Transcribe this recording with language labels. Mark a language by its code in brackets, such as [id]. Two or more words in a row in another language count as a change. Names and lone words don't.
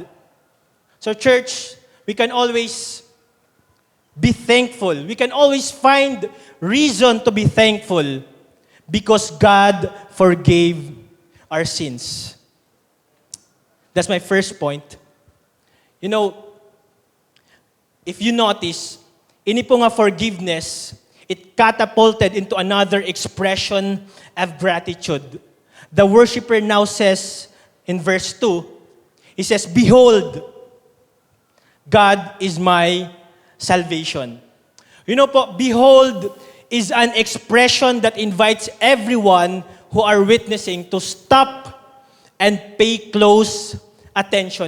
[en] So church, we can always be thankful. We can always find reason to be thankful because God forgave our sins. That's my first point. You know, if you notice, [war] ini po nga [en] forgiveness, it catapulted into another expression of gratitude. The worshiper now says in verse 2, he says, "Behold, God is my salvation." You know po, behold is an expression that invites everyone who are witnessing to stop and pay close attention.